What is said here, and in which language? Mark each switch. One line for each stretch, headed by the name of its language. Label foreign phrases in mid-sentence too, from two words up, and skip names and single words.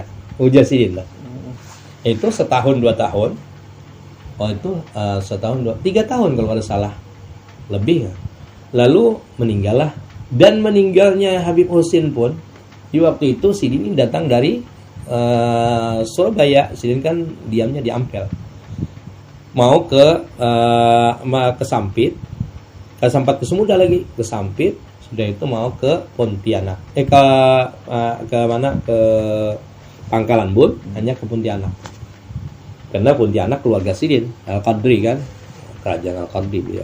Indonesian: Ujar Sidin lah. Itu setahun 2 tahun. Itu setahun 3 tahun kalau ada salah. Lebih. Lalu meninggallah. Dan meninggalnya Habib Husin pun di waktu itu Sidin ini datang dari Surabaya. Sidin kan diamnya di Ampel. Mau ke Sampit. Sempat ke Samuda lagi, ke Sampit. Sudah itu mau ke Pontianak. Ke mana? Ke Pangkalan Bun, hanya ke Pontianak. Karena Pontianak keluarga Sidin, Al-Qadri kan, kerajaan Al-Qadri beliau.